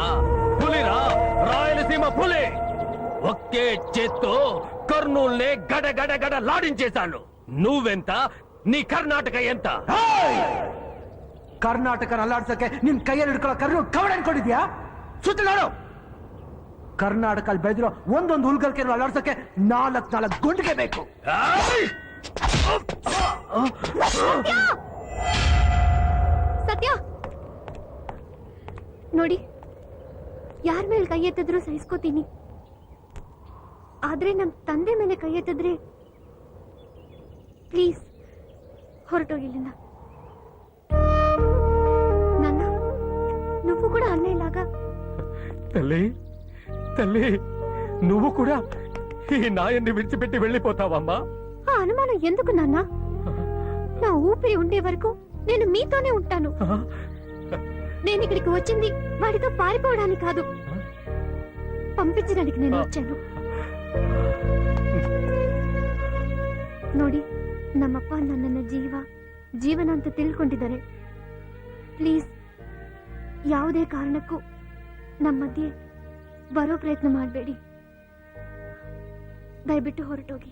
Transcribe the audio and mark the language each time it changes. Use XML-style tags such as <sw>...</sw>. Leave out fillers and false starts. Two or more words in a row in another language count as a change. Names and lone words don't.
<te>పులిరా, రాయలసీమ పులి. ఒకే చేత్తో కర్నూల్నే గడ గడ గడ లాడించేశాను. నువ్వెంత? నీ ಕರ್ನಾಟಕ ಎಂತ?</te> <kn>ಕರ್ನಾಟಕ ಅಲ್ಲಾಡ್ಸಕ್ಕೆ ನಿನ್ ಕೈಯಲ್ಲಿ ಹಿಡ್ಕೊಳ್ಳೋ ಕರ್ನೂಲ್ ಕವಡ ಅನ್ಕೊಂಡಿದ್ಯಾ? ಸುತ್ತ ನೋಡು, ಕರ್ನಾಟಕ ಬೆಳೆದಿರೋ ಒಂದೊಂದು ಹುಲ್ಗಲ್ಕೆ ಅಲ್ಲಾಡ್ಸಕ್ಕೆ 4 ಗುಂಡಿಗೆ ಬೇಕು. ಸತ್ಯ ನೋಡಿ, ಯಾರ ಮೇಲೆ ಕೈ ಎತ್ತಿದ್ರು ಸಹಿಸ್ಕೋತೀನಿ, ಆದ್ರೆ ನಮ್ ತಂದೆ ಮೇಲೆ ಕೈ ಎತ್ತಿದ್ರೆ ಪ್ಲೀಸ್ ಹೊರಟೋಗಿಲ್ಲ.</kn> <te>ನನ್ನ నువ్వు కూడా అన్నయ్యలాగా. తల్లి తల్లి, నువ్వు కూడా ఈ నాయన్ని విడిచిపెట్టి వెళ్ళిపోతావమ్మా? ఆ అనుమానం ఎందుకు నాన్న? నా ఊపిరి ఉండే వరకు నేను మీతోనే ఉంటాను. నేను ఇక్కడికి వచ్చింది వాడితో పారిపోవడానికి కాదు. పంపించడానికి నేను వచ్చాను.</te> <kn>ನೋಡಿ, ನಮ್ಮಪ್ಪ ನನ್ನನ್ನ ಜೀವನ ಅಂತ ತಿಳ್ಕೊಂಡಿದ್ದಾರೆ. ಪ್ಲೀಸ್, ಯಾವುದೇ ಕಾರಣಕ್ಕೂ ನಮ್ಮ ಮಧ್ಯೆ ಬರೋ ಪ್ರಯತ್ನ ಮಾಡಬೇಡಿ. ದಯವಿಟ್ಟು ಹೊರಟೋಗಿ.</kn>